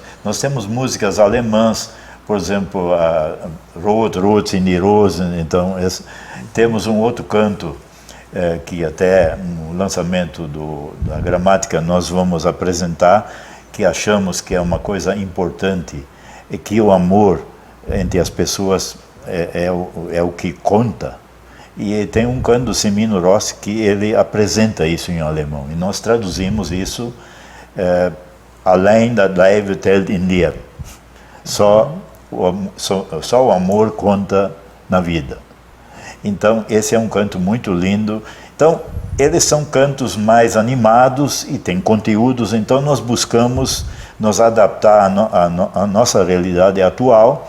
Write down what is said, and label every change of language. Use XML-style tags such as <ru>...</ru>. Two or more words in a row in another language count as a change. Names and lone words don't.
<pt>Nós temos músicas alemãs, por exemplo, a Rot in die Rosen, então temos um outro canto, que até no lançamento da gramática nós vamos apresentar, que achamos que é uma coisa importante, é que o amor entre as pessoas é o que conta. E tem um canto do Semino Rossi que ele apresenta isso em alemão, e nós traduzimos isso, além da</pt> <de>Liebe teilt in dir,</de> <pt>só o amor conta na vida. Então, esse é um canto muito lindo. Então, eles são cantos mais animados e têm conteúdos, então nós buscamos nos adaptar à nossa realidade atual.</pt>